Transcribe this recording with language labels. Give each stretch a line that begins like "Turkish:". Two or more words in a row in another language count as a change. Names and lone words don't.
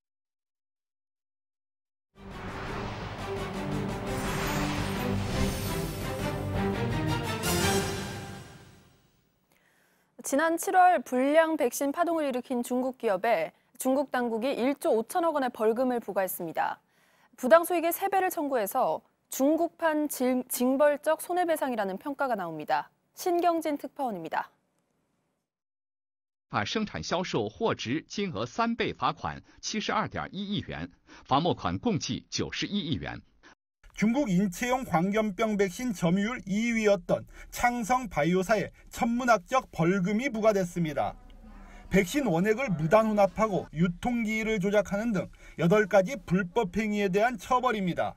Korean: 지난 7월 불량 백신 파동을 일으킨 중국 기업에 중국 당국이 1조 5천억 원의 벌금을 부과했습니다. 부당 수익의 3배를 청구해서 중국판 징벌적 손해배상이라는 평가가 나옵니다. 신경진 특파원입니다.
Chinese: 把生产销售货值金额3倍罚款72.1亿元，罚没款共计91亿元。
Korean: 중국 인체용 광견병 백신 점유율 2위였던 창성 바이오사에 천문학적 벌금이 부과됐습니다. 백신 원액을 무단 혼합하고 유통기일을 조작하는 등 8가지 불법 행위에 대한 처벌입니다.